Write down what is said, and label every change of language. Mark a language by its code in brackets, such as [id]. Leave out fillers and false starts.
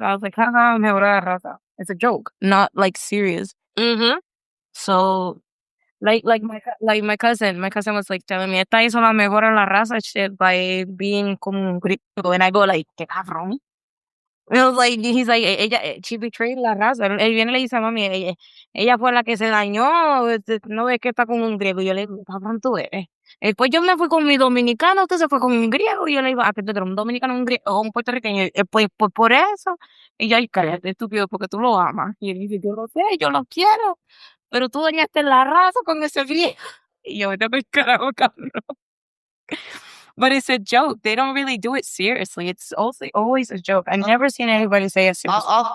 [en] I was like, haha, [es] mejora la raza. [en] It's a joke, not like serious. Mm-hmm. So like my cousin was like telling me, [es] esta hizo la mejor en la raza [en] shit by being [es] como un gringo, [en] and I go like, [es] qué cabrón. [en] And I was like, he's like, she betrayed [es] la raza. Él viene y le dice a mami, ella fue la que se dañó, no ves que está con un griego. Y yo le digo, cabrón tú eres. Después yo me fui con mi dominicano, usted se fue con un griego. Y yo le digo, que tú eres un dominicano, un griego, o un puertorriqueño. Pues por eso. Y yo, ay, cállate, estúpido, porque tú lo amas. Y él dice, yo lo sé, yo lo quiero. Pero tú dañaste la raza con ese griego. Y yo, vete pa'l carajo, cabrón. [en] But it's a joke. They don't really do it seriously. It's also always a joke. I've never seen anybody say it seriously.